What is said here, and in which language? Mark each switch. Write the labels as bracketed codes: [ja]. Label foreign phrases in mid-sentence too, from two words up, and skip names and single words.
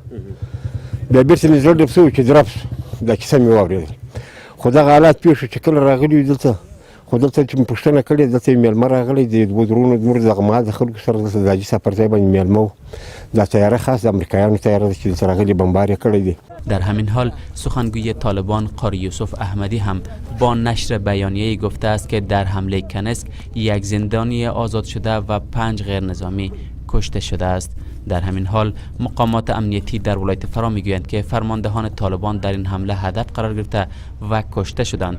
[ps] بیا بېرته مې زړه ډب شو چې درب شو، دا کیسه مې واورېدل. خو دغه حالات پیښ شو چې کله راغلي دلته، خو دلته چې مې پوښتنه کړې، دلته میلمه راغلی د 2 درونو زموږ دغه مهال د خلکو سره دلته د حاجي صاحب پر ځای باندې میلمه و. دا تیاره خاص د امریکایانو تیاره ده چې دلته راغلي بمبار یې کړی دی. [fa] در همین حال سخنگوی طالبان قاری یوسف احمدی هم با نشر بیانیه‌ای گفته است که در حمله کنسک 1 زندانی آزاد شده و 5 غیر نظامی کشته شده است. در همین حال مقامات امنیتی در ولایت فرا میگویند که فرماندهان طالبان در این حمله هدف قرار گرفته و کشته شدند.